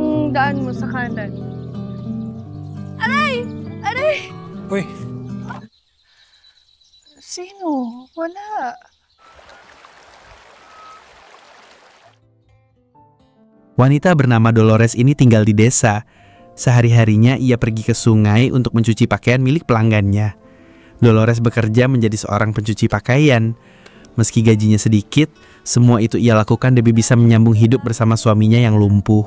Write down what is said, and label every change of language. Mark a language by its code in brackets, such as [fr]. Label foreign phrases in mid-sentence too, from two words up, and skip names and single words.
[tl] yung daan mo sa kanan. Aray! Aray! Uy, Sino? Wala. [id] Wanita bernama Dolores ini tinggal di desa. Sehari-harinya ia pergi ke sungai untuk mencuci pakaian milik pelanggannya. Dolores bekerja menjadi seorang pencuci pakaian. Meski gajinya sedikit, semua itu ia lakukan demi bisa menyambung hidup bersama suaminya yang lumpuh.